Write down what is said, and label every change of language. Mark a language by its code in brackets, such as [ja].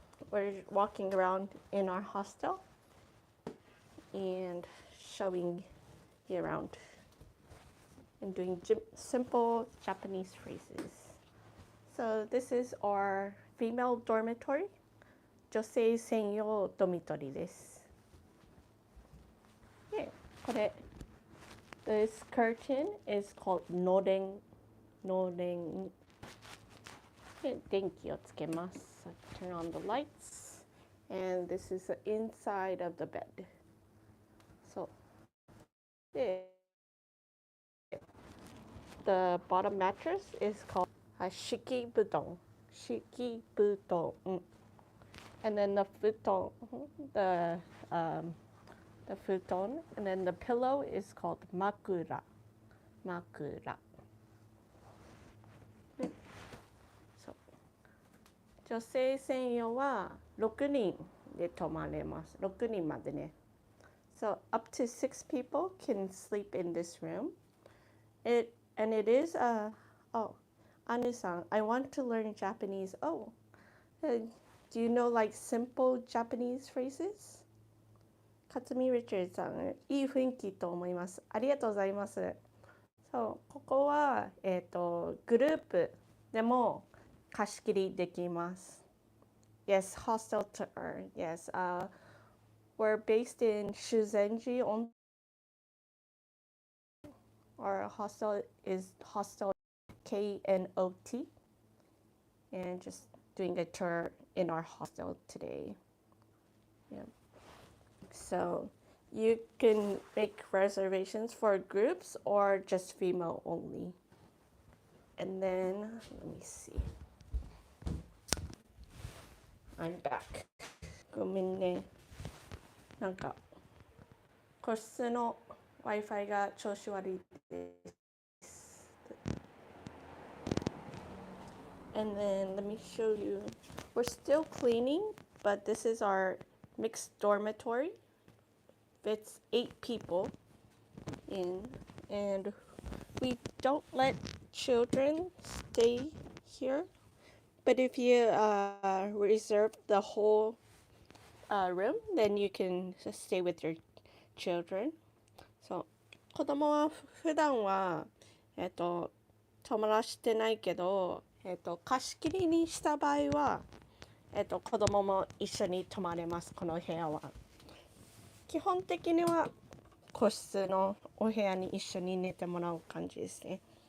[en] We're walking around in our hostel and showing you around and doing simple Japanese phrases. So this is our female dormitory. [ja] 女性専用ドミトリーです。で、これ、 [en] this curtain is called のれん。 [ja] のれん。で、電気をつけます。 [en] Turn on the lights. And this is the inside of the bed. So, で、the bottom mattress is called 敷布団。 [ja] 敷布団。 [en] And then the futon, the futon, and then the pillow is called makura. [ja] Makura. So, 女性専用は6人で泊まれます。 6人までね。 [en] So up to 6 people can sleep in this room. And it is oh, Anu-san, I want to learn Japanese. Oh, do you know like simple Japanese phrases? [ja] 勝見リチャードさん、いい雰囲気と思います。ありがとうございます。そう、ここは、グループでも貸し切りできます。 [en] Yes, hostel tour. Yes, we're based in Shuzenji. Our hostel is hostel KNOT. And just doing a tour in our hostel today. Yeah. So you can make reservations for groups or just female only. And then, let me see. I'm back. [ja] ごめんね。なんか、個室の Wi-Fi が調子悪いです。 [en] And then let me show you. We're still cleaning, but this is our mixed dormitory. Fits 8 people in, and we don't let children stay here. But if you reserve the whole room, then you can stay with your children. [ja] So, 子供は普段は泊まらしてないけど、貸し切りにした場合は、子供も一緒に泊まれます。この部屋は。基本的には個室のお部屋に一緒に寝てもらう感じですね。